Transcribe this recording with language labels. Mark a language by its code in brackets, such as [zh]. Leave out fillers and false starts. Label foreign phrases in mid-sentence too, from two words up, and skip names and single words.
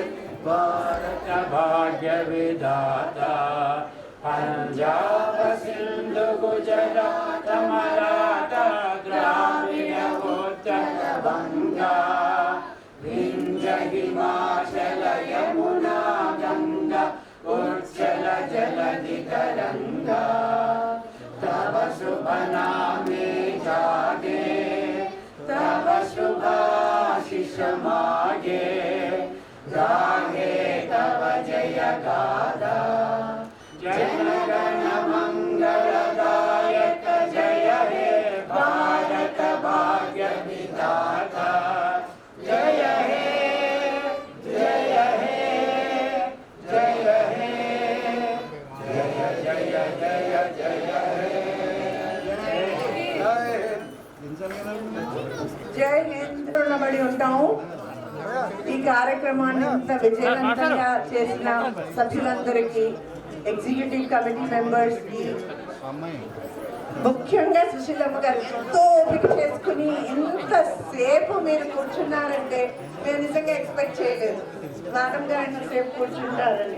[bn] ভারত ভাগ্য বিধাতা পঞ্জাব সিন্ধু গুজরাট মরাঠা দ্রাবিড় উত্তর বঙ্গ বিন্ধ্য হিমাচল যমুনা গঙ্গা উচ্ছল জলধি তরঙ্গ তব শুভ নামে জাগে তব শুভাশিষ মাগে গাহে তব জয় গাথা জন গণ মঙ্গলদায়ক জয় হে ভারত ভাগ্য বিধাতা জয় হে জয় হে জয় হে জয় জয় জয় জয় जय जय [te] జై హింద్. రుణపడి ఉంటాము. ఈ కార్యక్రమాన్ని ఇంత విజయవంతంగా చేసిన సభ్యులందరికీ, [en] executive committee membersకి, [te] ముఖ్యంగా సుశీలమ్మ గారు ఎంతో ఓపిక చేసుకుని ఎంతసేపు మీరు కూర్చున్నారంటే మేము నిజంగా ఎక్స్పెక్ట్ చేయలేదు మేడం గారు ఎంతసేపు కూర్చుంటారని.